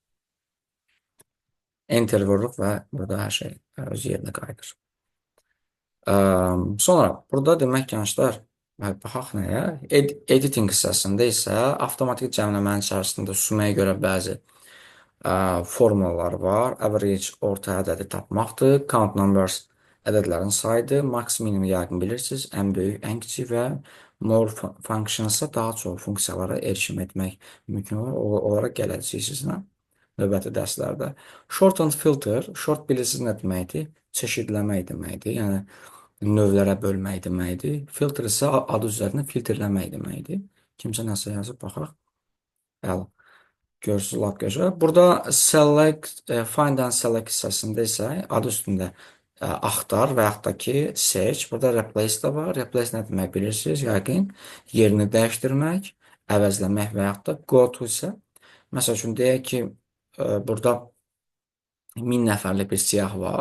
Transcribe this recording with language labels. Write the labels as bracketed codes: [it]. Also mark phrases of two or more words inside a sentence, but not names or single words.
[az] Enter vururuq və burada hər şey öz yerinə qayıdır. Sonra burada demək gənclər, baxaq nəyə? Editing hissəsində isə avtomatik cəmləmənin içərisində sumaya görə bəzi formulalar var. Average orta ədədi tapmaqdır. [en] Count numbers [az] ədədlərin sayıdır. [en] Max minimum [az] yəqin bilirsiniz. Ən böyük, ən kiçik və [en] more functionsa [az] daha çox funksiyalara erişim etmək mümkün olur. Onlara gələcəyik sizlə növbəti dərslərdə. [en] Short and filter, short [az] bilirsiniz nə deməkdir? Çeşidləmək deməkdir. Yəni növlərə bölmək deməkdir. Filter isə adı üzərində filtrləmək deməkdir. Kimsə nəsə yazıb baxaq. Əla. Görürsünüz, lap gözəl. Burada [en] select, find and select [az] hissəsində isə adı üstündə axtar və yaxud da ki, search. Burada replace də var. Replace nə demək bilirsiniz? Yəqin yerini dəyişdirmək, əvəzləmək və yaxud da [en] go to [az] isə, məsəl üçün deyək ki, burada 1000 nəfərlik bir siyah var.